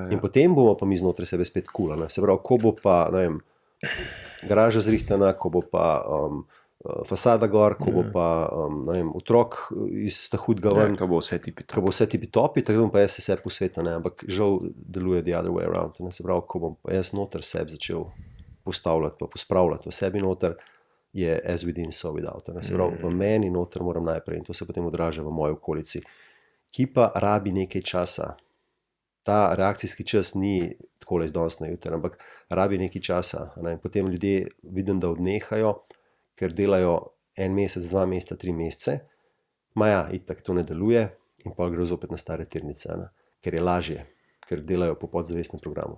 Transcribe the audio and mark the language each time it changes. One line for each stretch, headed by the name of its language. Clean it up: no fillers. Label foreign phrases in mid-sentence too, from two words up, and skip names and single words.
Slovenian: In potem bomo pa mi znotraj sebe spet kul. Se pravi, ko bo pa, ne vem, garaža zrihtana, ko bo pa fasada gor, ko bo pa, ne vem, otrok iz hudega ven. Ko bo vse tipi topi, tako bom pa jaz se posvetil, ampak žal deluje
English: the other way around.
Slovenian: Se pravi, ko bom pa jaz noter sebi začel postavljati, pa pospravljati v sebi noter, je
English: as within, so without.
Slovenian: Se pravi, v meni noter moram najprej in to se potem odraža v moji okolici, ki pa rabi nekaj časa. Ta reakcijski čas ni takole iz danes na jutri, ampak rabi nekaj časa. In potem ljudje vidim, da odnehajo, ker delajo 1 mesec, 2 meseca, 3 mesece, itak to ne deluje in pa gre zopet na stare tirnice, ker je lažje, ker delajo po podzavestnem programu.